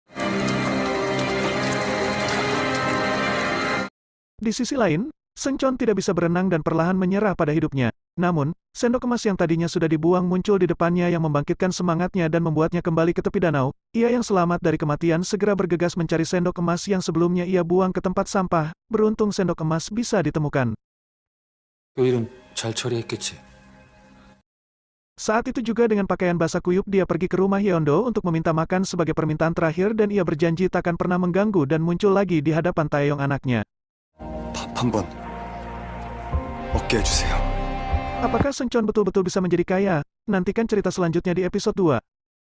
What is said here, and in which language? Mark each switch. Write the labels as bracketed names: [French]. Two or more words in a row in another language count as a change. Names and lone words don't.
[Indonesian] Di sisi lain, Seungcheon tidak bisa berenang dan perlahan menyerah pada hidupnya. Namun, sendok emas yang tadinya sudah dibuang muncul di depannya yang membangkitkan semangatnya dan membuatnya kembali ke tepi danau. Ia yang selamat dari kematian segera bergegas mencari sendok emas yang sebelumnya ia buang ke tempat sampah. Beruntung sendok emas bisa ditemukan. [Korean] 그 일은 잘 처리했겠지. [Indonesian] Saat itu juga dengan pakaian basah kuyup dia pergi ke rumah Hyeondo untuk meminta makan sebagai permintaan terakhir dan ia berjanji takkan pernah mengganggu dan muncul lagi di hadapan Taeyong anaknya. [Korean] 밥 한 번 먹게 해주세요. [Indonesian] Apakah Seungcheon betul-betul bisa menjadi kaya? Nantikan cerita selanjutnya di episode 2.